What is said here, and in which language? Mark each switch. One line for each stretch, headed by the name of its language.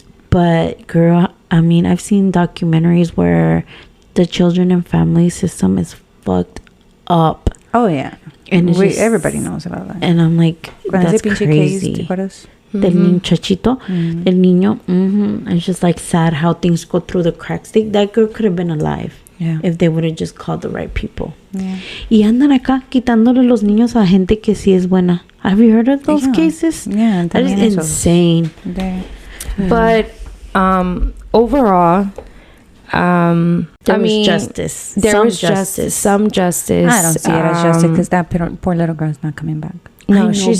English: But girl, I mean, I've seen documentaries where the children and family system is fucked up. Oh yeah, and everybody knows about that. And I'm like, that's crazy.
Spanish: Del muchachito, el niño.
English: It's just like sad how things go through the cracks. That girl could have been alive if they would have just called the right people. Yeah.
Spanish: Y andan acá quitándole los niños a gente que sí es buena.
English: Have you heard of those cases? Yeah, that is insane. But overall, there was justice. There was justice. Some justice. I don't see it as justice because that poor little girl is not coming back. No, she's